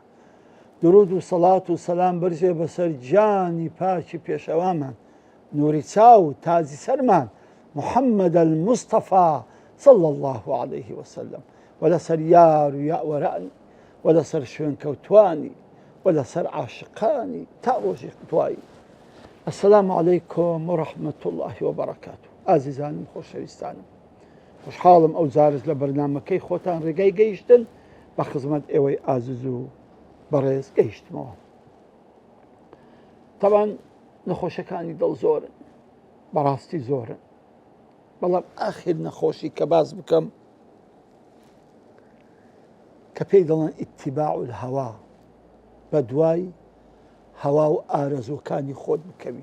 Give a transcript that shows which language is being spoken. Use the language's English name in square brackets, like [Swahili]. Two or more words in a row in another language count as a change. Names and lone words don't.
[Central Kurdish] درود و سەڵات و سەلام بەرزێ بەسەر گیانی پاکی پێشەوامان، نووری چاو تازی سەرمان محەممەد المستەفا [Arabic] صلی الله عليه وسلم، [Central Kurdish] و لەسەر یار و یاوەرانی و لەسەر شوێنکەوتوانی و لەسەر عاشقانی تا ڕۆژی دوایی. [Arabic] السلام عليكم ورحمة الله وبركاته. [Central Kurdish] ئازیزانم خۆشەویستانم، خوشحاڵم ئەو جارش لە بەرنامەکەی خۆتان ڕێگای گەیشتن بە خزمەت ئێوەی ئازیز و بەڕێز گەیشتمەوە. تەبان نەخۆشەکانی دڵ زۆرن، بەڕاستی زۆرن، بەڵام ئاخر نەخۆشی کە باز بکەم کە پێی دەڵێن [Arabic] ئیتیباع الهەوا، [Central Kurdish] بە دوای هەوا و ئارەزوەکانی خۆت بکەوی.